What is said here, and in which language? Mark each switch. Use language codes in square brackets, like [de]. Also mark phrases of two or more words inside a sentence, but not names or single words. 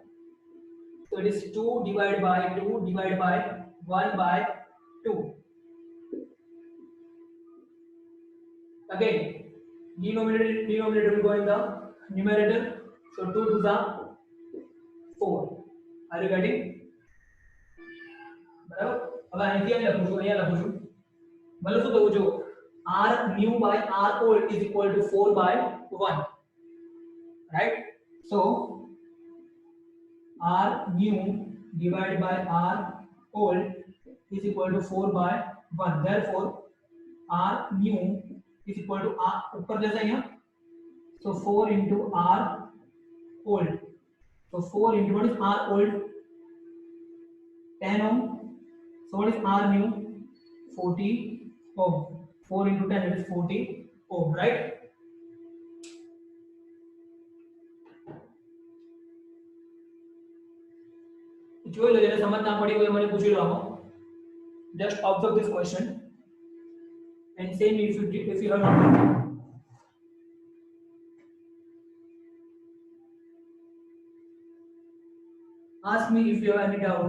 [en] So it is 2 divided by 2 divided by 1 by 2. Again, denominator will go in the numerator. So 2 to the 4. Are you getting? [gu] બરાબર. હવે અહીંથી અહીં લખું છું, અહીંયા લખું છું. ભલે શું થયું જો [en] R new by R old is equal to 4 by 1. Right? So R new divided by R old is equal to 4 by 1. Therefore R new is equal to R [hi] ऊपर जैसा यहाँ. [en] So 4 into R old. So 4 into what is R old? 10 ohm. So what is R new? 40 ohm. 4 into 10 it is 40 ohm, right? [gu] જોઈ લો, જેને સમજ ના પડી હોય મને પૂછી લો. [en] Just observe this question and say me if you have not. Ask me if you have any doubt.